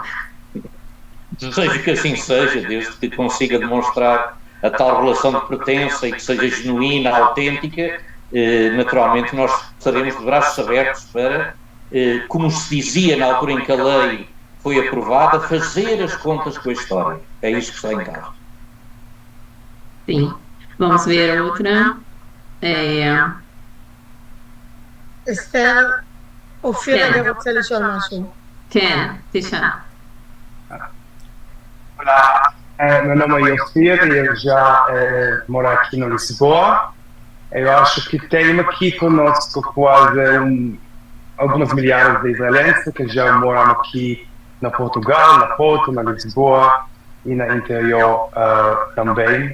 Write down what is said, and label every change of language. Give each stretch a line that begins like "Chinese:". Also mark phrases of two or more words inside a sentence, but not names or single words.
Portuguese: Desejo que assim seja, desde que consiga demonstrar a tal relação de pertença e que seja genuína, autêntica, naturalmente nós estaremos de braços abertos para, como se dizia na altura em que a lei foi aprovada, fazer as contas com a história. É isso que está em causa. Sim. Vamos ver outra.
Hebrew: אסתר, אופיר כן. רגע רוצה לשאול משהו. כן, תשאל.
Portuguese: Olá, meu nome é Ophir e eu já moro aqui na Lisboa. Eu acho que tem aqui conosco quase algumas milhares de israelenses que já moram aqui na Portugal, na Porto, na Lisboa e na interior também.